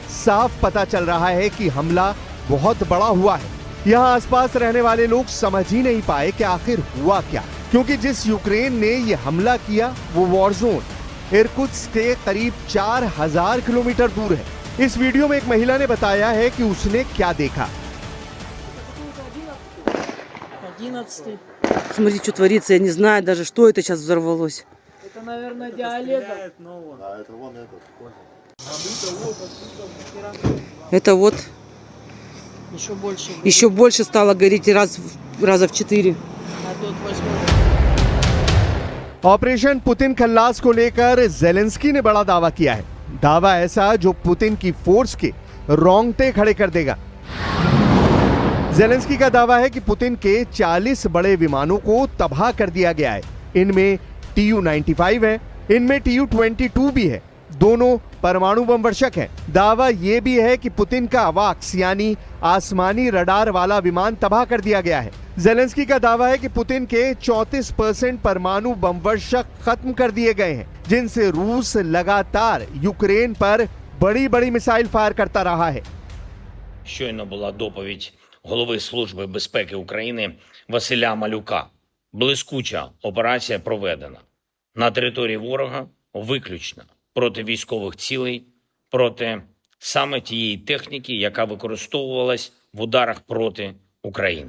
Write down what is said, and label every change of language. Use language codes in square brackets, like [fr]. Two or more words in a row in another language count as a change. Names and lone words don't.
[hi] साफ पता चल रहा है कि हमला बहुत बड़ा हुआ है। यहाँ आसपास रहने वाले लोग समझ ही नहीं पाए कि आखिर हुआ क्या, क्योंकि जिस यूक्रेन ने ये हमला किया वो [en] war zone [hi] इर्कुत्स्क के करीब 4000 किलोमीटर दूर है। इस वीडियो में एक महिला ने बताया है कि उसने क्या देखा। [ru] Смотри, что творится, я не знаю даже, что это сейчас взорвалось. Это, наверное, диалект. Это вот Еще еще больше стало гореть раза в 4. А тут 8. [hi] ऑपरेशन पुतिन खल्लास को लेकर जेलेंस्की ने बड़ा दावा किया है। दावा ऐसा जो पुतिन की फोर्स के रोंगटे खड़े कर देगा। जेलेंस्की का दावा है कि पुतिन के 40 बड़े विमानों को तबाह कर दिया गया है। इनमें Tu-95 है, इनमें Tu-22 भी है। दोनों परमाणु बम वर्षक हैं। दावा यह भी है कि पुतिन का अवाक्स यानी आसमानी रडार वाला विमान तबाह कर दिया गया है। जेलेंस्की का दावा है कि पुतिन के 34% परमाणु बम वर्षक खत्म कर दिए गए हैं, जिनसे रूस लगातार यूक्रेन पर बड़ी बड़ी [en] missile fire [hi] करता रहा है। [uk] Щойно була доповідь голови Служби безпеки України Василя Малюка. Блискуча операція проведена на території ворога виключно проти військових цілей, проти саме тієї техніки, яка використовувалась в ударах проти України.